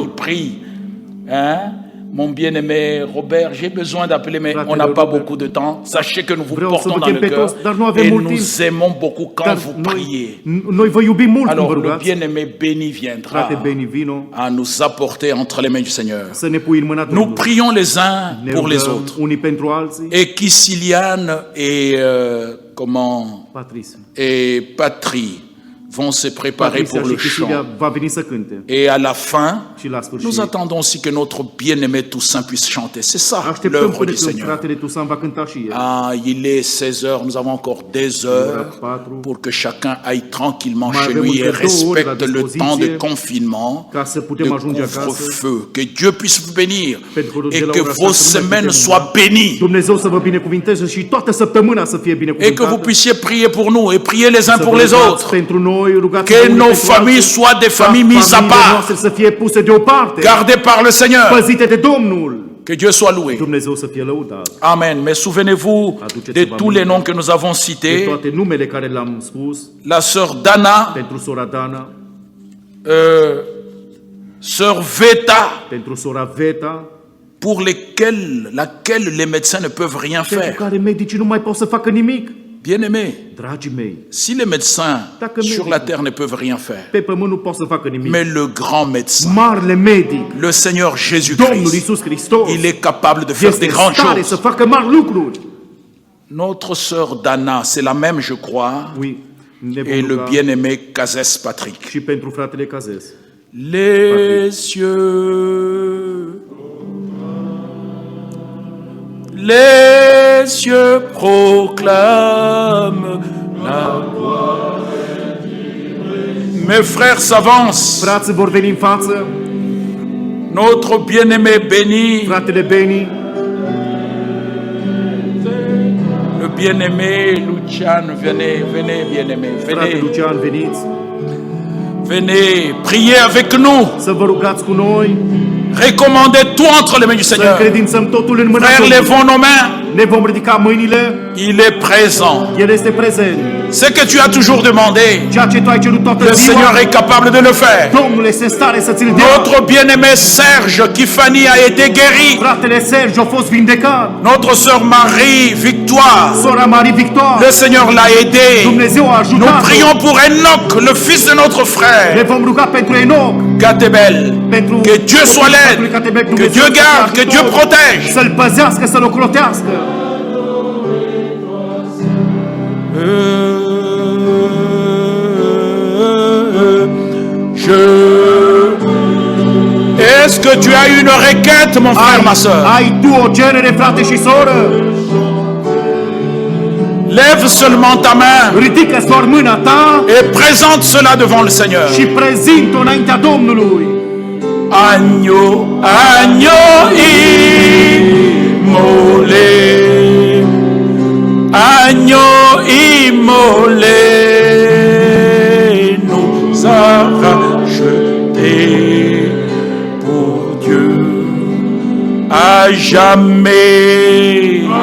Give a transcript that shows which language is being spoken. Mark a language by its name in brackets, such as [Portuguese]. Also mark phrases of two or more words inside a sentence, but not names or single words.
[French] il prie. Hein? Mon bien-aimé Robert, j'ai besoin d'appeler, mais [Romanian] Fratele [French] on n'a pas [Romanian] Robert. [French] beaucoup de temps. Sachez que nous vous [Romanian] Vreau să [French] portons [Romanian] vă [French] dans [Romanian] chem [French] le [Romanian] pe [French] cœur [Romanian] toți, dar nu avem [French] et [Romanian] mult [French] nous [Romanian] timp. [French] aimons beaucoup quand [Romanian] Dar [French] vous priez. [Romanian] noi vă iubim mult când vă [French] Alors le [Romanian] rugați. [French] bien-aimé béni viendra [Romanian] Frate Beni, vino [French] à nous apporter entre les mains du Seigneur. [Romanian] să ne pui în mâna [French] Nous [Romanian] Domnului. [French] prions les uns [Romanian] Ne [French] pour les [Romanian] rugăm [French] autres. [Romanian] unii pentru alții. [French] Et Kisiliane et Patrice. et Patrie vont se préparer [Romanian] Patricia [French] pour [Romanian] și [French] le [Romanian] Chisilia [French] chant. [Romanian] va veni să cânte. [French] Et à la fin, [Romanian] Și la sfârșit. [French] nous attendons aussi que notre bien-aimé Toussaint puisse chanter. C'est ça [Romanian] Așteptăm [French] l'œuvre [Romanian] până [French] du [Romanian] când [French] Seigneur. [Romanian] fratele Tusan va cânta și el. [French] Ah, il est 16 heures, nous avons encore des heures [Romanian] patru. [French] pour que chacun aille tranquillement [Romanian] Mai [French] chez [Romanian] avem [French] lui et [Romanian] încă 2 ore la [French] respecte le [Romanian] dispoziție [French] temps de confinement, [Romanian] ca să [French] de [Romanian] putem ajunge acasă. [French] couvre-feu. Que Dieu puisse vous bénir [Romanian] Pentru că [French] et [Romanian] de la [French] que [Romanian] ora [French] vos [Romanian] 6 nu mai [French] semaines [Romanian] putem [French] soient bénies [Romanian] Dumnezeu să vă binecuvinteze și toată săptămâna să fie [French] et que vous [Romanian] binecuvântată. [French] puissiez prier pour nous et prier les uns [Romanian] Să [French] pour [Romanian] vă [French] les [Romanian] rugați [French] autres. [Romanian] pentru noi, rugați [French] Que [Romanian] unii [French] nos [Romanian] pentru [French] familles [Romanian] alții, [French] soient des [Romanian] ca [French] familles mises à [Romanian] familiile [French] part, [Romanian] noastre să fie puse deoparte, [French] gardées par le Seigneur. [Romanian] păzite de Domnul. [French] Que Dieu soit loué. [Romanian] Dumnezeu să fie lăudat. Amen. [French] Mais souvenez-vous de tous les noms que nous avons [Romanian] De [French] cités. [Romanian] toate numele care le-am spus, [French] La sœur Dana, [Romanian] pentru sora Dana, [French] sœur Veta, [Romanian] pentru sora Veta, [French] pour laquelle les médecins ne peuvent rien [Romanian] pentru [French] faire. [Romanian] care medicii nu mai pot să facă nimic. [French] Bien-aimés, [Romanian] Dragii mei, [French] si les médecins [Romanian] Dacă [French] sur [Romanian] medicii- [French] la terre ne peuvent rien faire, [Romanian] pe pământ nu pot să facă nimic. [French] mais le grand médecin, [Romanian] Marele medic, [French] le Seigneur [Romanian] Domnul [French] Jésus-Christ, [Romanian] Iisus Hristos, [French] il est capable de faire [Romanian] este [French] des [Romanian] în [French] grandes [Romanian] stare [French] choses. [Romanian] să facă mari lucruri. [French] Notre sœur Dana, c'est la même, je crois, [Romanian] Oui, ne [French] et [Romanian] vom [French] le [Romanian] ruga [French] bien-aimé Cazès Patrick. [Romanian] și pentru fratele Cazes. [French] Les cieux, proclament la gloire. Mes frères s'avancent. [Romanian] Frații vor veni în față, [French] Notre bien-aimé béni, [Romanian] fratele Beni, [French] le bien-aimé Lucian, venez bien-aimé, [Romanian] frate [French] venez, [Romanian] Lucian, veniți [French] venez, priez avec nous. [Romanian] să vă rugați cu noi, [French] Recommandez tout entre les mains du [Romanian] să [French] Seigneur. [Romanian] încredințăm totul în mâna [French] Frères, [Romanian] Domnului. [French] levons nos mains. [Romanian] Ne vom ridica mâinile, [French] Il est présent. [Romanian] El este prezent. [French] Ce que tu as toujours demandé, [Romanian] Ceea ce tu ai cerut toată [French] le [Romanian] ziua, [French] Seigneur est capable de le faire. [Romanian] Domnul este în stare să ți-l dea. [French] Notre bien-aimé Serge Kifani a été guéri. [Romanian] Fratele Sergiu a fost vindecat. [French] Notre sœur Marie Victoire, [Romanian] Sora Marie Victoire, [French] le Seigneur l'a aidé. [Romanian] Dumnezeu a [French] Nous [Romanian] ajutat. [French] prions pour Enoch, le fils de notre [Romanian] Ne [French] frère, [Romanian] vom ruga pentru Enoch, [French] Gatebel. [Romanian] pentru [French] Que Dieu soit [Romanian] pentru [French] l'aide, [Romanian] Catebec, [French] que [Romanian] Dumnezeu [French] Dieu [Romanian] să fie [French] garde, que [Romanian] ajutor, [French] Dieu protège. [Romanian] să-l păzească, să-l ocrotească. [French] Est-ce que tu as une requête, mon frère, ma soeur? [Romanian] Ai tu o cerere, frate și soră? [French] Lève seulement ta main [Romanian] Ridică doar mâna ta [French] et présente cela devant le Seigneur. [Romanian] și prezint-o înaintea Domnului. [French] Agneau, agneau immolé, Agneau immolé nous a rachetés pour Dieu à jamais.